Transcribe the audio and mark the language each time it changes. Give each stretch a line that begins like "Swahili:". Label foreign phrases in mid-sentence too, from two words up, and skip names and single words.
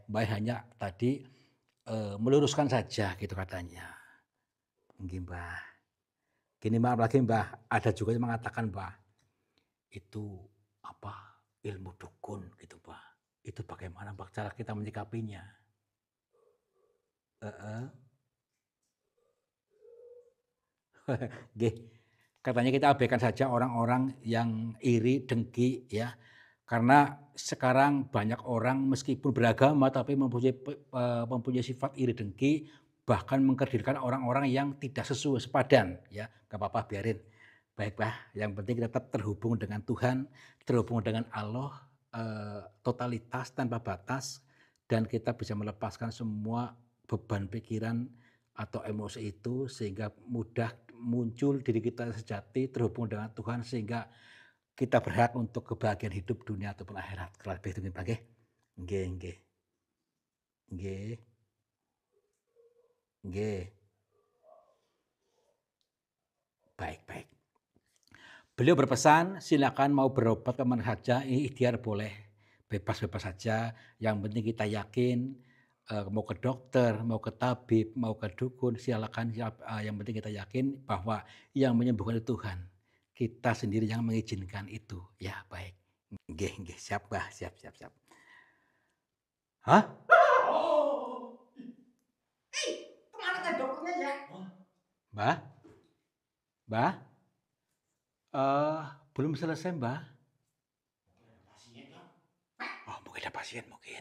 Indonesian: Mbah hanya tadi, meluruskan saja gitu katanya. Nggih, Mbah. Gini maaf lagi, Mbah, ada juga yang mengatakan, Mbah, itu apa, ilmu dukun gitu, Mbah. Itu bagaimana, Mbah, cara kita menyikapinya? Heeh. Nggih, katanya kita abaikan saja orang-orang yang iri, dengki ya. Karena sekarang banyak orang meskipun beragama tapi mempunyai sifat iri dengki, bahkan mengkerdilkan orang-orang yang tidak sesuai sepadan ya, nggak apa-apa biarin. Baik, Mbah, yang penting kita tetap terhubung dengan Tuhan, terhubung dengan Allah, totalitas tanpa batas dan kita bisa melepaskan semua beban pikiran atau emosi itu sehingga mudah muncul diri kita sejati terhubung dengan Tuhan sehingga kita berhak untuk kebahagiaan hidup dunia ataupun akhirat. Kalau begitu nggih, Pak,
Javanese: nggih. Nggih, nggih. Nggih, nggih.
Indonesian: Baik, baik. Beliau berpesan, silakan mau berobat ke mana saja, ikhtiar boleh, bebas-bebas saja, yang penting kita yakin, mau ke dokter, mau ke tabib, mau ke dukun, silakan yang penting kita yakin bahwa yang menyembuhkan itu Tuhan. Kita sendiri yang mengizinkan itu. Ya, baik.
Javanese: Nggih, nggih,
Indonesian: siap, Mbah, siap, siap, siap. Hah? Oh. Kemana teh dokternya ya? Mbah? Mbah? Eee, belum selesai, Mbah. Pasien ya? Oh, mungkin ada pasien mungkin.